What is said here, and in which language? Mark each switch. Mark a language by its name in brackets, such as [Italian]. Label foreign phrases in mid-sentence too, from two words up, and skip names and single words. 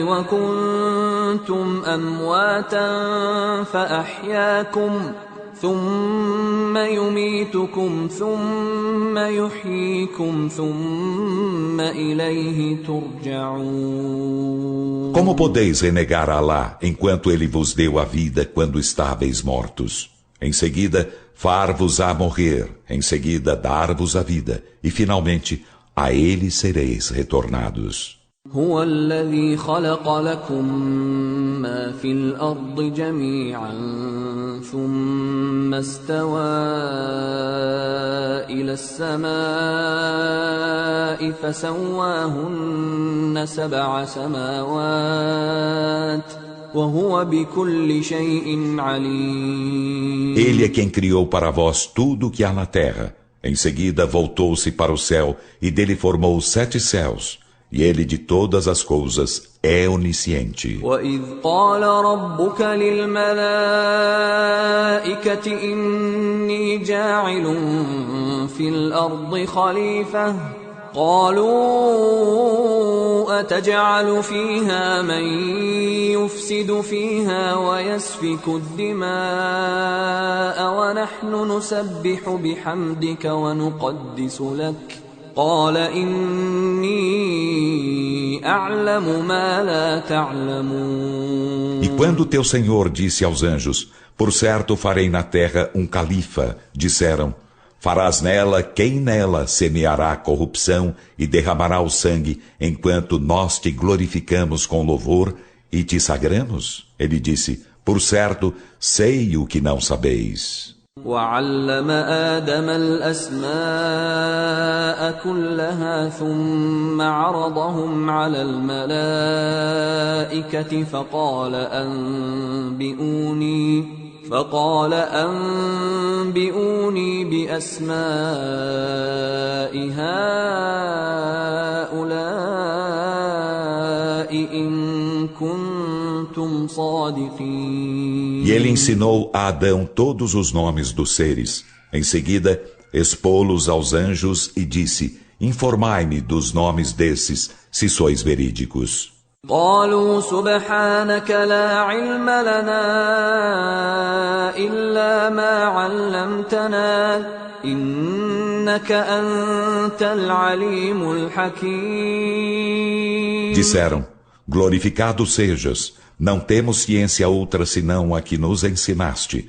[Arabic] وكنتم أمواتا فأحياكم ثم يميتكم ثم يحييكم ثم إليه ترجعون. [Portuguese] Como podeis renegar a Alá enquanto Ele vos deu a vida quando estáveis mortos? Em seguida, far-vos-á morrer, em seguida, dar-vos a vida, e finalmente, a Ele sereis retornados. [Arabic] هو الذي خلق لكم ما في الأرض جميعا ثم استوى إلى السماء فسواهن 7 سماوات وهو بكل شيء عليم. [Portuguese] Ele é quem criou para vós tudo o que há na terra. Em seguida voltou-se para o céu e dele formou os 7 céus. E ele de todas as coisas é onisciente. [Arabic] وَإِذْ قَالَ رَبُّكَ لِلْمَلَائِكَةِ إِنِّي جَاعِلٌ فِي الْأَرْضِ خَلِيفَةً قَالُوا أَتَجْعَلُ فِيهَا مَن يُفْسِدُ فِيهَا وَيَسْفِكُ الدِّمَاءَ وَنَحْنُ نُسَبِّحُ بِحَمْدِكَ وَنُقَدِّسُ لَكَ قال إني أعلم ما لا تعلمون. [Portuguese] E quando teu Senhor disse aos anjos, por certo farei na terra um califa, disseram, farás nela quem nela semeará corrupção e derramará o sangue, enquanto nós te glorificamos com louvor e te sagramos? Ele disse, por certo, sei o que não sabeis. [Arabic] وعلم آدم الأسماء كلها ثم عرضهم على الملائكة فقال أنبئوني بأسماء هؤلاء إن كنتم صادقين. [Portuguese] E ele ensinou a Adão todos os nomes dos seres. Em seguida, expô-los aos anjos e disse, informai-me dos nomes desses, se sois verídicos. [Arabic] قالوا سبحانك لا علم لنا إلا ما علمتنا إنك أنت العليم الحكيم. [Portuguese] Disseram, glorificado sejas, não temos ciência outra senão a que nos ensinaste.